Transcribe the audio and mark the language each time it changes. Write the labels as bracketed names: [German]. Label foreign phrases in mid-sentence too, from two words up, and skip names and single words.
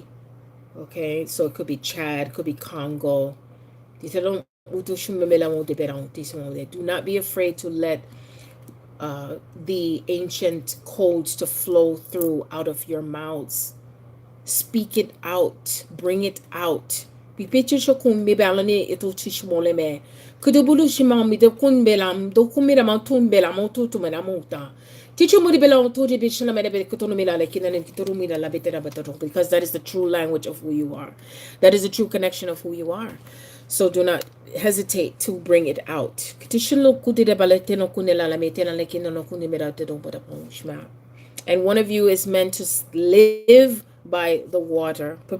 [English] Okay, so it could be Chad, could be Congo. Do not be afraid to let the ancient codes to flow through out of your mouths. Speak it out, bring it out. Pipiche shokun me balane ito tishmole me. Kudubulu shimam mi de kun belam, do kumira mantun belam, to me muta. Teacher Mudi Bela to the Bishana Mede Kutumila like in an Kiturumida La Betera Batato, because that is the true language of who you are. That is the true connection of who you are. So do not hesitate to bring it out. And one of you is meant to live by the water.